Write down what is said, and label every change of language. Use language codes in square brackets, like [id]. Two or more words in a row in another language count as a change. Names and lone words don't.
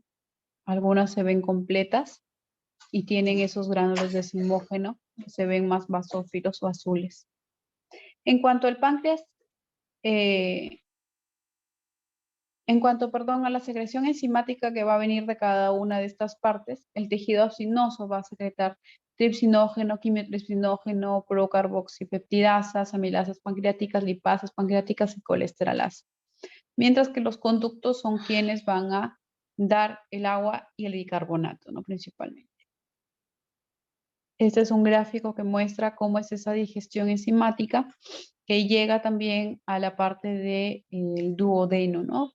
[es] Algunas se ven completas y tienen esos gránulos de decimógeno que se ven más basófilos o azules. En cuanto al páncreas, en cuanto, a la secreción enzimática que va a venir de cada una de estas partes, el tejido acinoso va a secretar tripsinógeno, quimiotripsinógeno, procarboxipeptidasas, amilasas pancreáticas, lipasas pancreáticas y colesterolasa. Mientras que los conductos son quienes van a dar el agua y el bicarbonato, ¿no? Principalmente. Este es un gráfico que muestra cómo es esa digestión enzimática que llega también a la parte del duodeno, ¿no?